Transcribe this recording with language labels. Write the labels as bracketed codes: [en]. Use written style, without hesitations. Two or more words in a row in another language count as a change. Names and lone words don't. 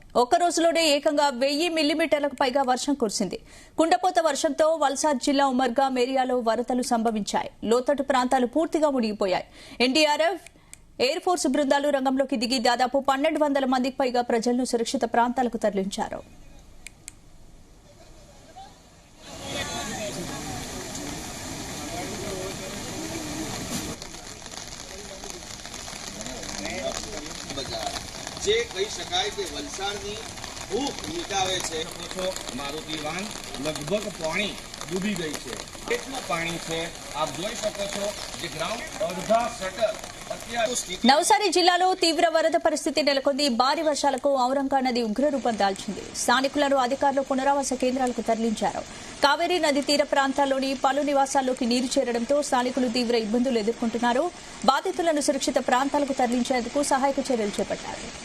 [te] ఒక్క రోజులోనే ఏకంగా 1000 మిల్లీమీటర్లకు పైగా వర్షం కురిసింది. కుండపోత వర్షంతో వల్సాద్ జిల్లా ఉమర్గాం ఏరియాలో వరదలు సంభవించాయి. లోతట్టు ప్రాంతాలు పూర్తిగా మునిగిపోయాయి. ఎన్డీఆర్ఎఫ్, ఎయిర్ ఫోర్స్ బృందాలు రంగంలోకి దిగి దాదాపు 1200 మందికి పైగా ప్రజలను సురక్షిత ప్రాంతాలకు తరలించారు. [gu] જે કહી શકાય કે વલસાડની ભૂખ મિટાવે છે. મારુતિ વાન લગભગ પાણી ડૂબી ગઈ છે. કેટલું પાણી છે આપ જોઈ શકો છો. જે ગ્રાઉન્ડ અડધા શટર [te] నవసారి జిల్లాలో తీవ్ర వరద పరిస్థితి నెలకొంది. భారీ వర్షాలకు ఔరంగా నది ఉగ్రరూపం దాల్చింది. స్థానికులను అధికారులు పునరావాస కేంద్రాలకు తరలించారు. కావేరీ నది తీర ప్రాంతాల్లోని పలు నివాసాల్లోకి నీరు చేరడంతో స్థానికులు తీవ్ర ఇబ్బందులు ఎదుర్కొంటున్నారు. బాధితులను సురక్షిత ప్రాంతాలకు తరలించేందుకు సహాయక చర్యలు చేపట్టారు.